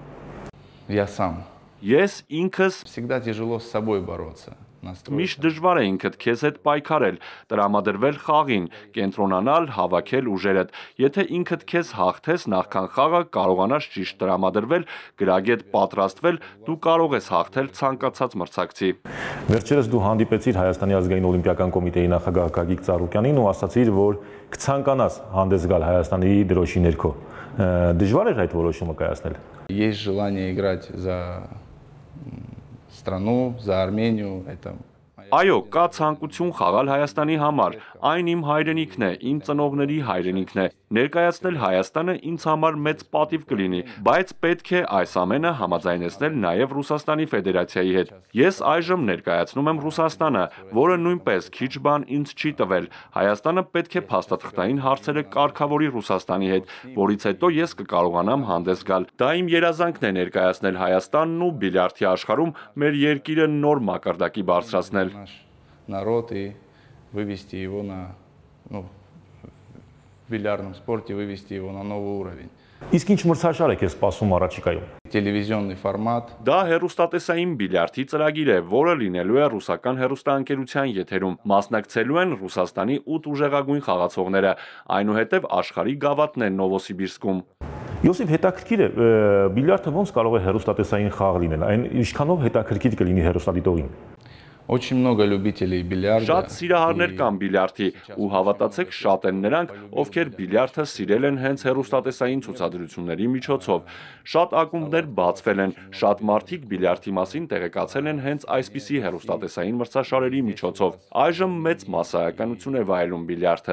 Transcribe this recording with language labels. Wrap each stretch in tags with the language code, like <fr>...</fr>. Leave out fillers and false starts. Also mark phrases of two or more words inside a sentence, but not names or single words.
<hy>Ես ինքս Միշտ դժվար է ինքդ քեզ հետ պայքարել, տրամադրվել խաղին, կենտրոնանալ, հավաքել ուժերդ։ Եթե ինքդ քեզ հաղթես նախքան խաղը, կարողանաս ճիշտ տրամադրվել, գրագետ պատրաստվել, դու կարող ես հաղթել ցանկացած մրցակցի։ Վերջերս դու հանդիպեցիր Հայաստանի ազգային օլիմպիական կոմիտեի նախագահ Գագիկ Ծառուկյանին ու ասացիր, որ կցանկանաս հանդես գալ Հայաստանի դրոշի ներքո։ Դժվար էր այդ որոշումը կայացնել։</hy> <ru>Есть желание играть за страну, за Армению, это</ru> <hy>Այո, կա ցանկություն խաղալ Հայաստանի համար, այն իմ հայրենիքն է, իմ ծնողների հայրենիքն է, ներկայացնել Հայաստանը ինձ համար մեծ պատիվ կլինի, բայց պետք է այս ամենը համաձայնեցնել նաև Ռուսաստանի Ֆեդերացիայի հետ։ Ես այժմ ներկայացնում եմ Ռուսաստանը, որը նույնպես քիչ բան ինձ չի տվել, Հայաստանը պետք է փաստաթղթային հարցերը կարգավորի Ռուսաստանի հետ, որից հետո ես կկարողանամ հանդես գալ։ Դա իմ երազանքն է ներկայացնել Հայաստանն ու բիլիարդի աշխարհում մեր երկիրը նոր մակարդակի բարձրացնել։</hy> <ru>Народ и вывести его на, в бильярдном спорте вывести его на новый уровень.</ru> <hy>Իսկ ինչ մրցաշար եք սպասում առաջիկայում։</hy> <ru>Телевизионный формат.</ru> <hy>Դա հեռուստատեսային բիլիարդի ծրագիր է, որը լինելու է ռուսական հեռուստաընկերության եթերում։ Մասնակցելու են Ռուսաստանի 8 ուժեղագույն խաղացողները, այնուհետև աշխարհի գավաթն է Նովոսիբիրսկում։ Յոսիֆ, հետաքրքիր է, բիլիարդը ոնց կարող է հեռուստատեսային խաղ լինել, այն ինչքանով հետաքրքիր կլինի հեռուստադիտողին։</hy> <ru>Очень много любителей бильярда.</ru> <hy>Շատ սիրահարներ կան բիլիարդի ու հավատացեք շատ են նրանք, ովքեր բիլիարդը սիրել են հենց հեռուստատեսային ցուցադրությունների միջոցով։ Շատ ակումբներ բացվել են, շատ մարդիկ բիլիարդի մասին տեղեկացել են հենց այսպիսի հեռուստատեսային մրցաշարերի միջոցով։ Այժմ մեծ մասսայականություն է վայելում բիլիարդը։</hy>